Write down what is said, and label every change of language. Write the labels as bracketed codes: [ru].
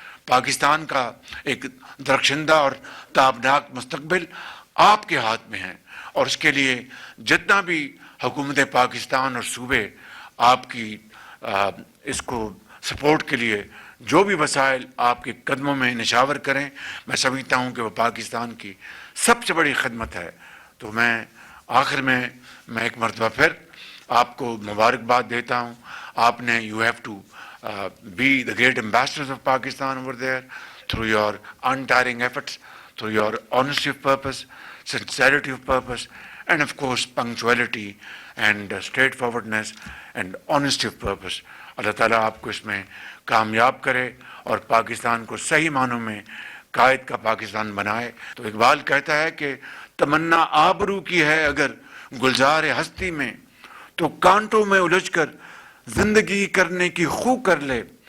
[ur] پاکستان کا ایک درخشندہ اور تابناک مستقبل آپ کے ہاتھ میں ہے, اور اس کے لیے جتنا بھی حکومت پاکستان اور صوبے آپ کی اس کو سپورٹ کے لیے جو بھی وسائل آپ کے قدموں میں نشاور کریں، میں سمجھتا ہوں کہ وہ پاکستان کی سب سے بڑی خدمت ہے. تو میں آخر میں ایک مرتبہ پھر آپ کو مبارکباد دیتا ہوں. آپ نے [en] You have to be the great ambassadors of Pakistan over there through your untiring efforts, through your honesty of purpose, sincerity of purpose, and of course punctuality and straightforwardness and honesty of purpose. [ur] اللہ تعالیٰ آپ کو اس میں کامیاب کرے اور پاکستان کو صحیح معنوں میں قائد کا پاکستان بنائے. تو اقبال کہتا ہے کہ تمنا آبرو کی ہے اگر گلزار ہستی میں، تو کانٹوں میں الجھ کر زندگی کرنے کی خو کر لے.